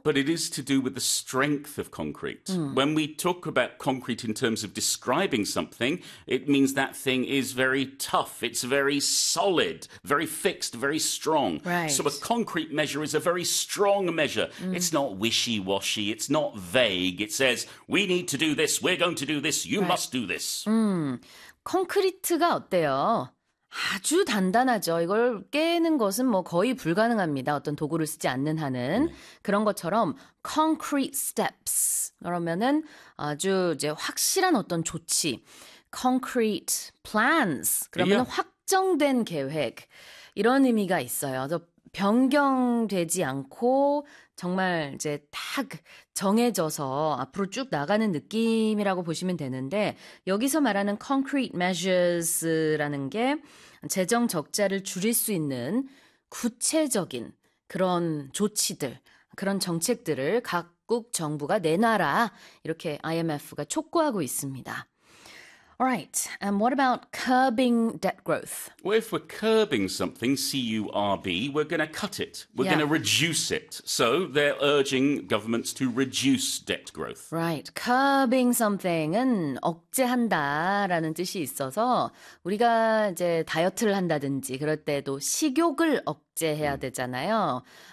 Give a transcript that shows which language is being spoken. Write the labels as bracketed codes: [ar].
[en] But it is to do with the strength of concrete. When we talk about concrete in terms of describing something, it means that thing is very tough, it's very solid, very fixed, very strong. Right. So a concrete measure is a very strong measure. It's not wishy-washy, it's not vague. It says, we need to do this, we're going to do this, you must do this. [ko] 콘크리트가 어때요? 아주 단단하죠. 이걸 깨는 것은 뭐 거의 불가능합니다. 어떤 도구를 쓰지 않는 한은. 그런 것처럼 [en] concrete steps [ko] 그러면은 아주 이제 확실한 어떤 조치. [en] concrete plans [ko] 그러면 확정된 계획. 이런 의미가 있어요. 변경되지 않고 정말 이제 딱 정해져서 앞으로 쭉 나가는 느낌이라고 보시면 되는데 여기서 말하는 [en] concrete measures [ko] 라는 게 재정 적자를 줄일 수 있는 구체적인 그런 조치들, 그런 정책들을 각국 정부가 내놔라 이렇게 IMF가 촉구하고 있습니다. [en] All right, and what about curbing debt growth? Well, if we're curbing something, C-U-R-B, we're going to cut it. We're going to reduce it. So they're urging governments to reduce debt growth. Right, curbing something [ko] 은 억제한다라는 뜻이 있어서 우리가 이제 다이어트를 한다든지 그럴 때도 식욕을 억제해야 되잖아요.